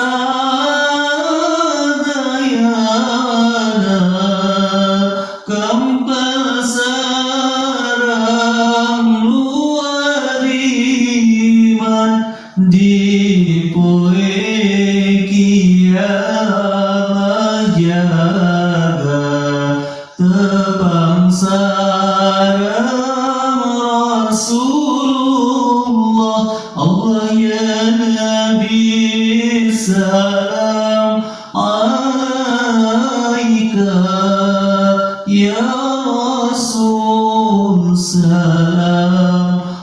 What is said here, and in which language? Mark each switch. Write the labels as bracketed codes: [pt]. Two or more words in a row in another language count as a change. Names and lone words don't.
[su] sadayana kempal sareng luar iman di poe kiamat jaga tepang sareng Allah [ar] يا نبي سلام عليك، يا رسول سلام